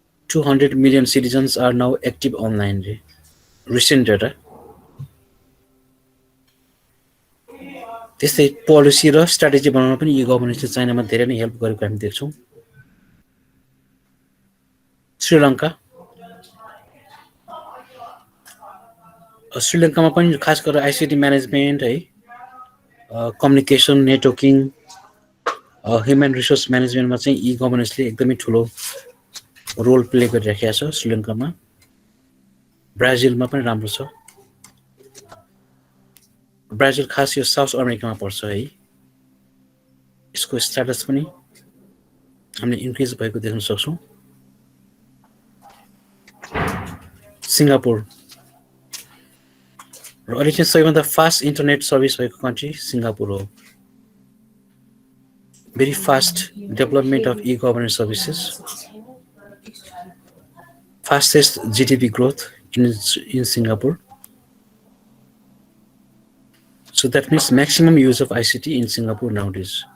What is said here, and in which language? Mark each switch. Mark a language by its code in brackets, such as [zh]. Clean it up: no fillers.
[en] 200 million citizens are now active online. Recent data. [ne] त्यस्तै policy र strategy बनाउन पनि ई गभर्नेन्सले चाइनामा धेरै नै हेल्प गरेको हामी देख्छौँ. श्रीलङ्कामा पनि खास गरेर आइसिटी म्यानेजमेन्ट है, कम्युनिकेसन, नेटवर्किङ, ह्युमन रिसोर्स म्यानेजमेन्टमा चाहिँ ई गभर्नेन्सले एकदमै ठुलो रोल प्ले गरिराखेको छ श्रीलङ्कामा. ब्राजिलमा पनि राम्रो छ. ब्राजिल खास यो साउथ अमेरिकामा पर्छ है. यसको स्ट्याटस पनि हामीले इन्क्रिज भएको देख्न सक्छौँ. सिङ्गापुर र अहिले चाहिँ सबैभन्दा फास्ट इन्टरनेट सर्भिस भएको कन्ट्री सिङ्गापुर हो. [en] Very fast development of e governance services, fastest GDP growth in Singapore. So that means maximum use of ICT in Singapore nowadays.